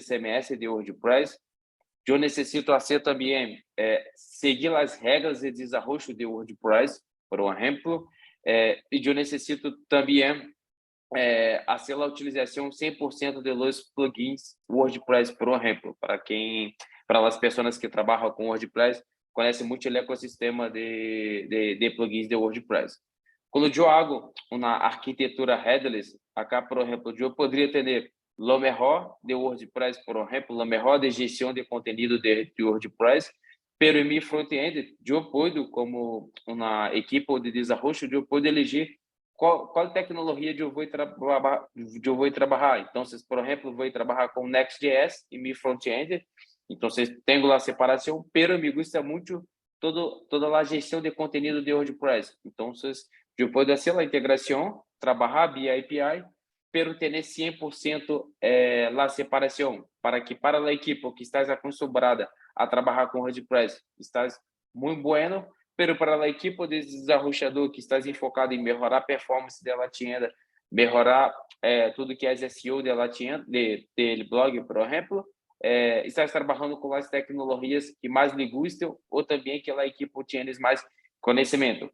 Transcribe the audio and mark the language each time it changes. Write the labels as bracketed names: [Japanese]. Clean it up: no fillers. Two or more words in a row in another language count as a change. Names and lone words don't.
[Portuguese] CMS de WordPress, eu necessito fazer também seguir as regras de desenvolvimento de WordPress, por exemplo, e eu necessito também fazer a utilização 100% [Spanish] de los [Portuguese] plugins WordPress, por exemplo, para as pessoas que trabalham com WordPress, conhecem muito o ecossistema de plugins de WordPress. Quando eu hago uma arquitetura headless, acá, por exemplo, eu poderia ter o melhor de WordPress, por exemplo, o melhor de gestão de conteúdo de WordPress, pero em meu front-end, eu posso, como uma equipe de desenvolvimento, eu posso eleger qual tecnologia eu vou trabalhar. Então, por exemplo, vou trabalhar com Next.js em meu front-end. Então, tenho a separação, [Spanish] pero me gusta [Portuguese] muito toda a gestão de conteúdo de WordPress. Então, eu posso fazer a integração, trabalhar via API, pero ter 100% a separação, para que para a equipe que está acostumada a trabalhar com WordPress, está muito bueno, pero para a equipe de desenvolvedor que está enfocado em melhorar a performance [Spanish] dela tienda, [Portuguese] melhorar tudo que é SEO [Spanish] dela tienda, [Portuguese] de blog, por exemplo, está trabalhando com as tecnologias que mais lhe gustam ou também que a equipe tenha mais conhecimento.